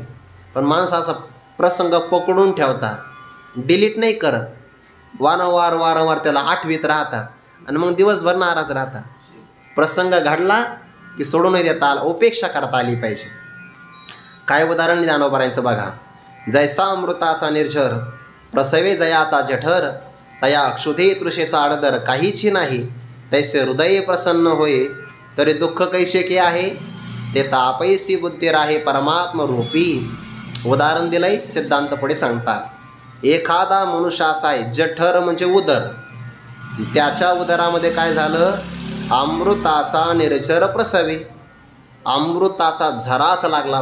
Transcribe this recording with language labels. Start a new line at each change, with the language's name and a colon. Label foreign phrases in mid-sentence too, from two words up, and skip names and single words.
Marathi: पण माणसं असा प्रसंग पकडून ठेवतात, डिलीट नाही करत, वारंवार त्याला आठवीत राहतात आणि मग दिवसभर नाराज राहतात. प्रसंग घडला की सोडून नाही देता आला, उपेक्षा करता आली पाहिजे. काय उदाहरण ज्ञानोबारांचं बघा. जैसा अमृताचा निर्झर प्रसवे जयाचा जठर, तया क्षुधे तृषेचा आडदर काहीची नाही. तैसे हृदय प्रसन्न होय तरी दुःख कैसे के आहे, ते तापैसी बुद्धी राहे परमात्म रूपी. उदाहरण दिलंय, सिद्धांत पुढे सांगतात. एखादा मनुष्य असा आहे, जठर म्हणजे उदर, त्याच्या उदरामध्ये काय झालं? अमृताचा निर्झर प्रसवे, अमृताचा झराच लागला.